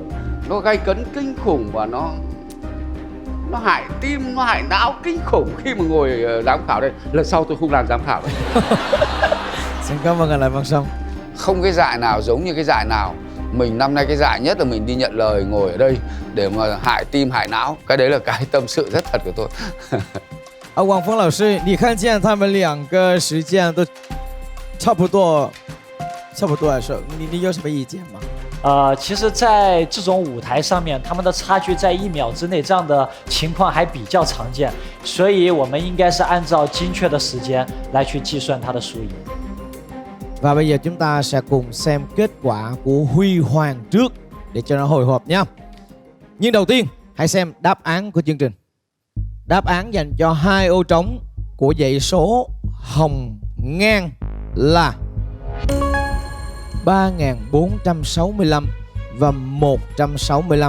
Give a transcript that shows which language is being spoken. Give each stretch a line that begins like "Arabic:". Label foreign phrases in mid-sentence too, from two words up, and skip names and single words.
Vietnamese: Nó gay cấn kinh khủng và nó hại tim, nó hại não kinh khủng khi mà ngồi giám khảo đây. Lần sau tôi không làm giám khảo đấy. Xin cảm ơn anh Lại Văn Song. Không cái giải nào giống như cái giải nào. Mình năm nay cái giải nhất là mình đi nhận lời ngồi ở đây để mà hại tim hại não. Cái đấy là cái tâm sự rất thật của tôi.
Chinese: 王峰老师，你看见他们2个时间都差不多来说，你有什么意见吗？其实，在这种舞台上面，他们的差距在1秒之内，这样的情况还比较常见，所以我们应该是按照精确的时间来去计算它的输赢。
Vietnamese: Và bây giờ chúng ta sẽ cùng xem kết quả của Huy Hoàng trước để cho nó hồi hộp nhé. Nhưng đầu tiên, hãy xem đáp án của chương trình. Đáp án dành cho 2 ô trống của dãy số hồng ngang là 3465 và 165.